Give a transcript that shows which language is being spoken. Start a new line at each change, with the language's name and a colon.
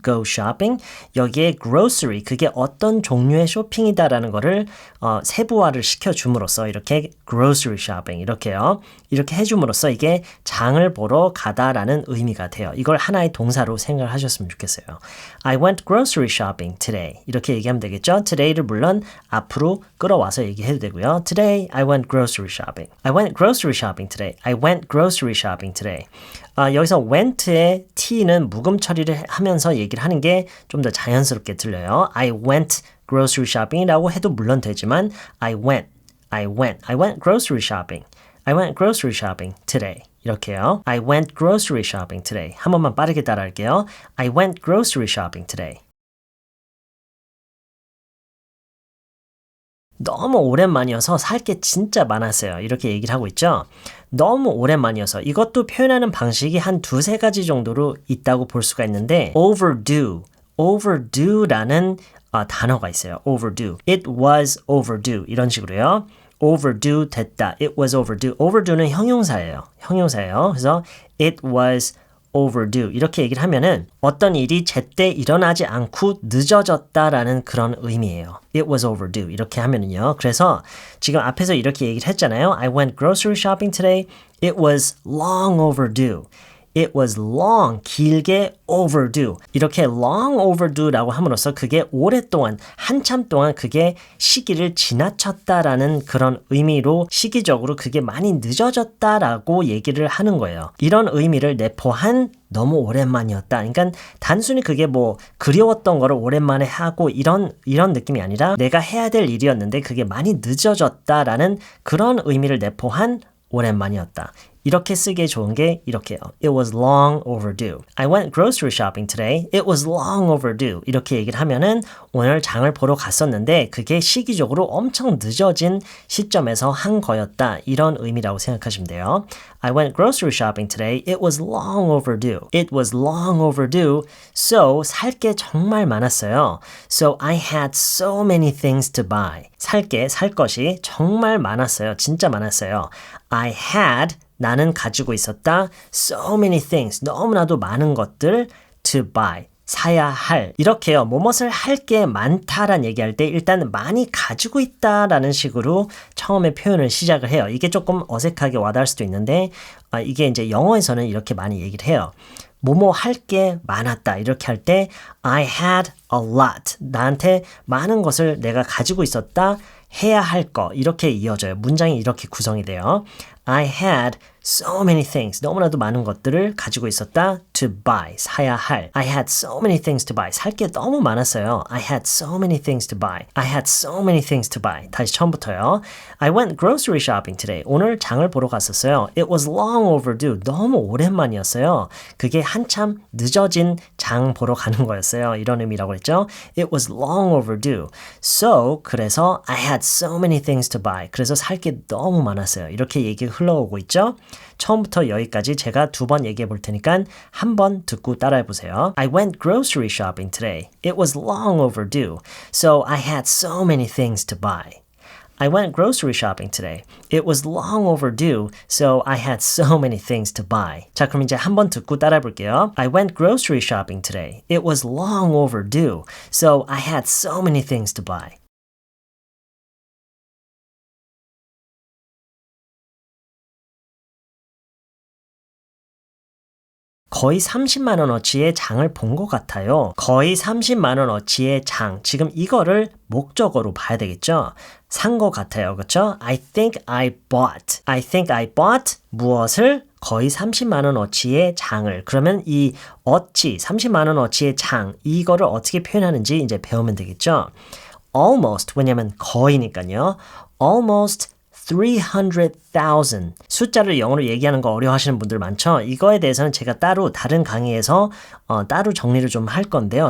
English: Go shopping.
Korean: 여기에 grocery, 그게 어떤 종류의 쇼핑이다라는 거를 세부화를 시켜줌으로써 이렇게 grocery shopping 이렇게요. 이렇게 해줌으로써 이게 장을 보러 가다라는 의미가 돼요. 이걸 하나의 동사로 생각을 하셨으면 좋겠어요.
English: I went grocery shopping today.
Korean: 이렇게 얘기하면 되겠죠. Today를 물론 앞으로 끌어와서 얘기해도 되고요.
English: Today I went grocery shopping. I went grocery shopping today. I went grocery shopping today.
Korean: 여기서 went의 t는 묵음 처리를 하면서 얘기를 하는 게 좀 더 자연스럽게 들려요.
English: I went grocery shopping
Korean: 이라고 해도 물론 되지만
English: I went grocery shopping. I went grocery shopping today.
Korean: 이렇게요.
English: I went grocery shopping today.
Korean: 한 번만 빠르게 따라할게요.
English: I went grocery shopping today.
Korean: 너무 오랜만이어서 살 게 진짜 많았어요. 이렇게 얘기를 하고 있죠. 너무 오랜만이어서 이것도 표현하는 방식이 한 두세 가지 정도로 있다고 볼 수가 있는데 overdue라는 단어가 있어요.
English: overdue. It was overdue.
Korean: 이런 식으로요.
English: overdue
Korean: 됐다.
English: It was overdue.
Korean: overdue는 형용사예요.
English: 그래서 it was overdue.
Korean: 이렇게 얘기를 하면은 어떤 일이 제때 일어나지 않고 늦어졌다라는 그런 의미예요.
English: It was overdue.
Korean: 이렇게 하면은요. 그래서 지금 앞에서 이렇게 얘기를 했잖아요.
English: I went grocery shopping today. It was long overdue. It was long,
Korean: 길게
English: overdue.
Korean: 이렇게 long overdue라고 함으로써 그게 오랫동안, 한참 동안 그게 시기를 지나쳤다라는 그런 의미로 시기적으로 그게 많이 늦어졌다라고 얘기를 하는 거예요. 이런 의미를 내포한 너무 오랜만이었다. 그러니까 단순히 그게 뭐 그리웠던 거를 오랜만에 하고 이런 느낌이 아니라 내가 해야 될 일이었는데 그게 많이 늦어졌다라는 그런 의미를 내포한 오랜만이었다. 이렇게 쓰기에 좋은 게 이렇게요.
English: It was long overdue. I went grocery shopping today. It was long overdue.
Korean: 이렇게 얘기를 하면은 오늘 장을 보러 갔었는데 그게 시기적으로 엄청 늦어진 시점에서 한 거였다. 이런 의미라고 생각하시면 돼요.
English: I went grocery shopping today. It was long overdue. It was long overdue. So
Korean: 살 게 정말 많았어요.
English: So I had so many things to buy.
Korean: 살 것이 정말 많았어요. 진짜 많았어요.
English: I had
Korean: 나는 가지고 있었다.
English: So many things.
Korean: 너무나도 많은 것들
English: to buy.
Korean: 사야 할. 이렇게요. 뭐뭇을 할 게 많다란 얘기할 때 일단 많이 가지고 있다라는 식으로 처음에 표현을 시작을 해요. 이게 조금 어색하게 와닿을 수도 있는데 이게 이제 영어에서는 이렇게 많이 얘기를 해요. 뭐뭐 할 게 많았다. 이렇게 할 때
English: I had a lot.
Korean: 나한테 많은 것을 내가 가지고 있었다. 해야 할 거. 이렇게 이어져요. 문장이 이렇게 구성이 돼요.
English: I had so many things.
Korean: 너무나도 많은 것들을 가지고 있었다.
English: To buy.
Korean: 사야 할.
English: I had so many things to buy.
Korean: 살 게 너무 많았어요.
English: I had so many things to buy. I had so many things to buy.
Korean: 다시 처음부터요.
English: I went grocery shopping today.
Korean: 오늘 장을 보러 갔었어요.
English: It was long overdue.
Korean: 너무 오랜만이었어요. 그게 한참 늦어진 장 보러 가는 거였어요. 이런 의미라고 했죠.
English: It was long overdue. So,
Korean: 그래서
English: I had so many things to buy.
Korean: 그래서 살 게 너무 많았어요. 이렇게 얘기가 흘러오고 있죠. 처음부터 여기까지 제가 2번 얘기해 볼 테니까 한 번 듣고 따라해 보세요.
English: I went grocery shopping today. It was long overdue. So I had so many things to buy. I went grocery shopping today. It was long overdue, so I had so many things to buy.
Korean: 자, 그럼 이제 한 번 듣고 따라해 볼게요.
English: I went grocery shopping today. It was long overdue, so I had so many things to buy.
Korean: 거의 30만 원어치의 장을 본 것 같아요. 거의 30만 원어치의 장. 지금 이거를 목적어로 봐야 되겠죠? 산 것 같아요. 그렇죠?
English: I think I bought
Korean: 무엇을? 거의 30만 원어치의 장을. 그러면 이 어치, 30만 원어치의 장, 이거를 어떻게 표현하는지 이제 배우면 되겠죠? Almost, 왜냐면 거의니까요. Almost
English: 300,000.
Korean: 숫자를 영어로 얘기하는 거 어려워하시는 분들 많죠? 이거에 대해서는 제가 따로 다른 강의에서 따로 정리를 좀 할 건데요.